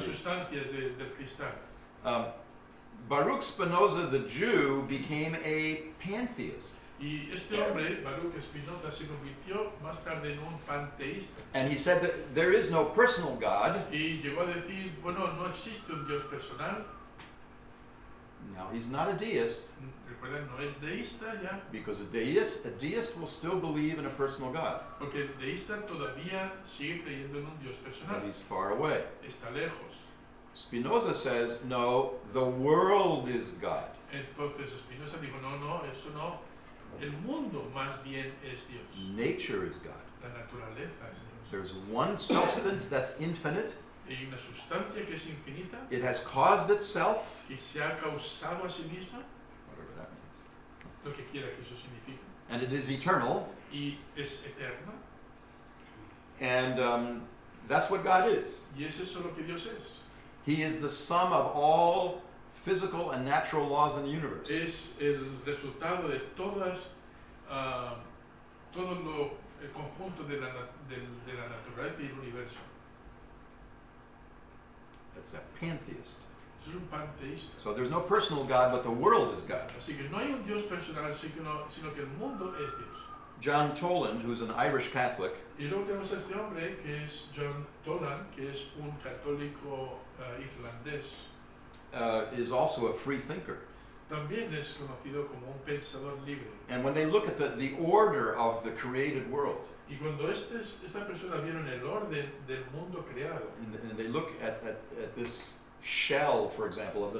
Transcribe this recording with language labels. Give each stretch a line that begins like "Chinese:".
Spanish: sustancias del cristal.
English: Baruch Spinoza, the Jew, became a pantheist.
Spanish: Y este hombre, Baruch Spinoza, se convirtió más tarde en un panteísta.
English: And he said that there is no personal God.
Spanish: Y llegó a decir, bueno, no existe un Dios personal.
English: Now, he's not a deist,
Spanish: Recuerden, no es deísta ya,
English: because a deist will still believe in a personal God,
Spanish: porque el deísta todavía sigue creyendo en un Dios
English: but
Spanish: personal.
English: he's far away.
Spanish: Está lejos.
English: Spinoza says, no, the world is God.
Spanish: Entonces Spinoza dijo, no, eso no. El mundo más bien es Dios.
English: Nature is God.
Spanish: La naturaleza es Dios.
English: There's one substance that's infinite.
Spanish: Hay una sustancia que es infinita,
English: It has caused itself,
Spanish: que se ha causado a sí misma,
English: whatever that means,
Spanish: lo que quiera que eso signifique,
English: and it is eternal,
Spanish: y es eterna.
English: and that's what God is.
Spanish: Y es eso lo que Dios es.
English: He is the sum of all physical and natural laws in the universe.
Spanish: Es el resultado de todo el conjunto de la naturaleza y el universo.
English: That's a pantheist.
Spanish: Eso es un panteísta.
English: So there's no personal God, but the world is God.
Spanish: Así que no hay un Dios personal, sino que el mundo es Dios.
English: John Toland, who's an Irish Catholic,
Spanish: Y luego tenemos a este hombre que es John Toland, que es un católico irlandés.
English: is also a free thinker.
Spanish: También es conocido como un pensador libre.
English: And when they look at the order of the created world,
Spanish: Y cuando esta persona vieron el orden del mundo creado
English: and they look at this shell, for example, of the